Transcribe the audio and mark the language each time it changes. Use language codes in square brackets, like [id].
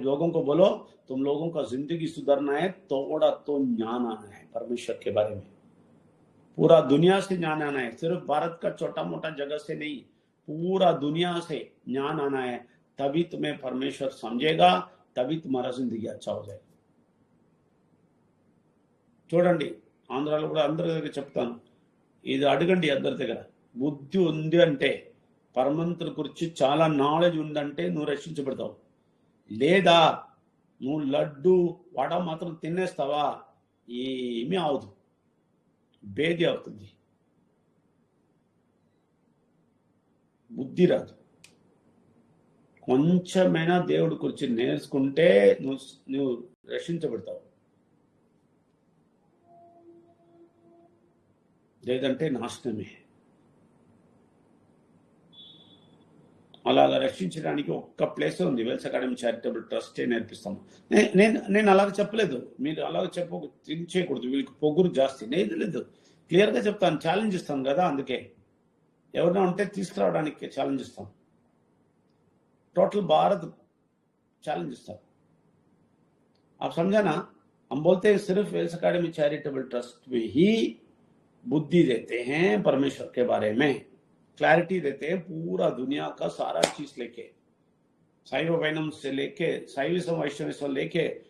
[hi] लोगों को बोलो, तुम लोगों का जिंदगी सुधरना है, थोड़ा तो ज्ञान आना है परमेश्वर के बारे में। पूरा दुनिया से ज्ञान आना है, सिर्फ भारत का छोटा मोटा जगह से नहीं, पूरा दुनिया से ज्ञान आना है। तभी तुम्हें परमेश्वर समझेगा, तभी तुम्हारा जिंदगी अच्छा हो जाएगा। [te] చూడండి, ఆంధ్రాలో కూడా అందరి దగ్గర చెప్తాను, ఇది అడగండి అందరి దగ్గర. బుద్ధి ఉంది అంటే, పరమంతుల గురించి చాలా నాలెడ్జ్ ఉందంటే నువ్వు రక్షించబడతావు. లేదా నువ్వు లడ్డు వడ మాత్రం తినేస్తావా, ఏమీ అవదు, భేది అవుతుంది, బుద్ధి రాదు. కొంచెమైనా దేవుడి గురించి నేర్చుకుంటే నువ్వు రక్షించబడతావు, లేదంటే నాశనమే. అలాగా రక్షించడానికి ఒక్క ప్లేస్ ఉంది, వెల్స్ అకాడమీ చారిటబుల్ ట్రస్టే నేర్పిస్తాము. నేను అలాగ చెప్పలేదు, మీరు అలాగ చేయకూడదు, వీళ్ళకి పొగురు జాస్తి. నేను లేదు, క్లియర్గా చెప్తాను, ఛాలెంజ్ ఇస్తాను కదా. అందుకే ఎవరైనా ఉంటే తీసుకురావడానికి ఛాలెంజ్ ఇస్తాం, [hi] टोटल भारत चैलेंज था। आप समझा ना, हम बोलते हैं सिर्फ वेल्स एकेडमी चैरिटेबल ट्रस्ट में ही बुद्धि देते हैं, परमेश्वर के बारे में क्लैरिटी देते हैं, पूरा दुनिया का सारा चीज लेके, शैव वैनम से लेके शैविज्म वैष्णविज्म लेके